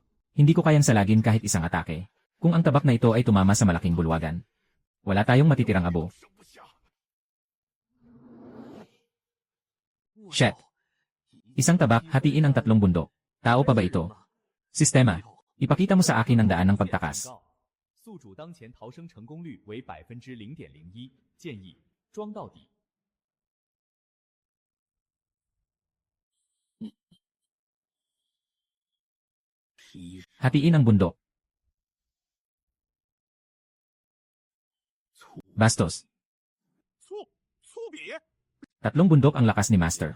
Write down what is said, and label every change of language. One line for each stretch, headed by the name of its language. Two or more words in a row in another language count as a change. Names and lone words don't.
Filipino: Hindi ko kayang salagin kahit isang atake. Kung ang tabak na ito ay tumama sa malaking bulwagan. Wala tayong matitirang abo. Shit. Isang tabak, hatiin ang 3 bundok. Tao pa ba ito? Sistema. Ipakita mo sa akin ang daan ng pagtakas.
Chinese: 宿主当前逃生成功率为 0.01%， 建议装到底。
Filipino: Hatiin ang bundok. Bastos. 3 bundok ang lakas ni Master.